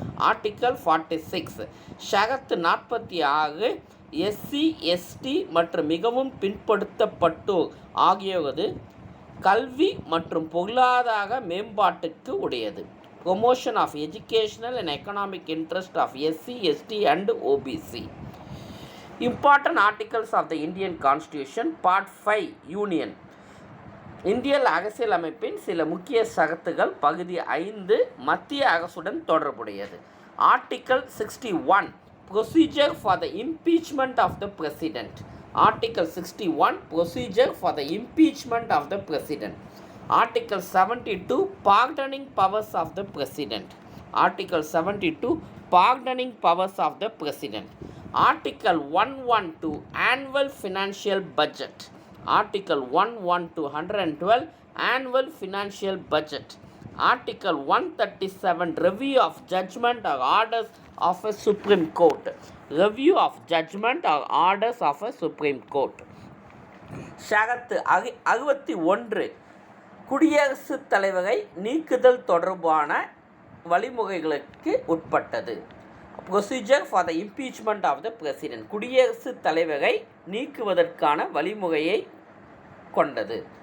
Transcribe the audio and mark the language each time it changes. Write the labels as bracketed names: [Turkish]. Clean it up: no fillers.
[Tamil] Article 46 ஷரத்து 46 SC, ST மற்றும் மிகவும் பின்படுத்தப்பட்டோர் ஆகியோரது கல்வி மற்றும் பொருளாதார மேம்பாட்டுக்கு உடையது. [English] Promotion of educational and economic interest of SC, ST and OBC. Important articles of the Indian Constitution Part 5 Union. [Tamil] இந்திய அரசியலமைப்பின் சில முக்கிய சரத்துகள் பகுதி 5 மத்திய அரசுடன் தொடர்புடையது. [English] Article 61 Procedure for the impeachment of the President. Article 61 Procedure for the impeachment of the President. Article 72 Pardoning powers of the President. Article 72 Pardoning powers of the President. Article 112 Annual Financial Budget. Article 112 Annual Financial Budget. Article 137 Review of Judgment or Orders of a Supreme Court. Review of Judgment or Orders of a Supreme Court. [Tamil] ஷரத்து 61 குடியரசுத் தலைவரை நீக்குதல் தொடர்பான வழிமுறைகளுக்கு உட்பட்டது. [English] Procedure for the impeachment of the president. [Tamil] குடியரசுத் தலைவரை நீக்குவதற்கான வழிமுறையை கொண்டது.